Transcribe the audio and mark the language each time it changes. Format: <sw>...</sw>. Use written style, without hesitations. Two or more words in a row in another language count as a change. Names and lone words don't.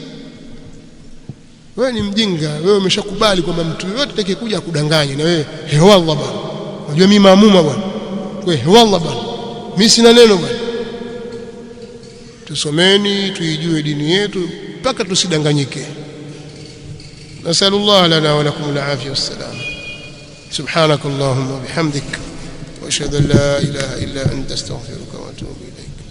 <sw>Wewe ni mjinga, wewe umeshakubali kwamba mtu yote atakayekuja akudanganye na wewe wallah bwana. Unajua mimi maamuma bwana. Wewe wallah bwana. Mimi sina neno bwana. Tusomeni, tuijue dini yetu mpaka tusidanganyike.</sw> <ar>نسأل الله لنا ولكم العافية والسلام. سبحانك اللهم وبحمدك وأشهد أن لا إله إلا أنت أستغفرك وأتوب إليك.</ar>